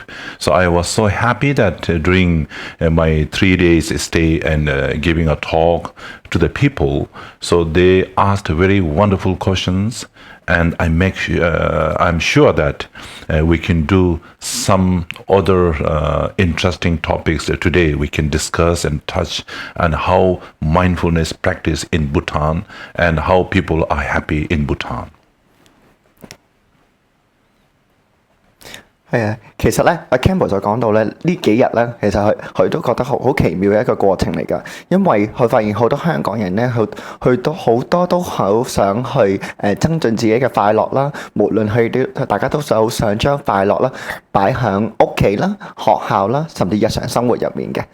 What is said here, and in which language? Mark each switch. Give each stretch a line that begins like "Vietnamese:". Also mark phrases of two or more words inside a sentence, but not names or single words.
English: So I was so happy that during my 3 days stay and giving a talk to the people, so they asked very wonderful questions, and I'm sure that we can do some other interesting topics that today we can discuss and touch on how mindfulness practice in Bhutan and how people are happy in Bhutan.
Cantonese: 係啊，其實咧，阿 Khenpo 就講到咧，呢幾日咧，其實佢都覺得好奇妙嘅一個過程嚟㗎，因為佢發現好多香港人咧，佢都好多都好想去增進自己嘅快樂啦，無論大家都好想將快樂啦擺喺屋企啦、學校啦，甚至日常生活入面嘅。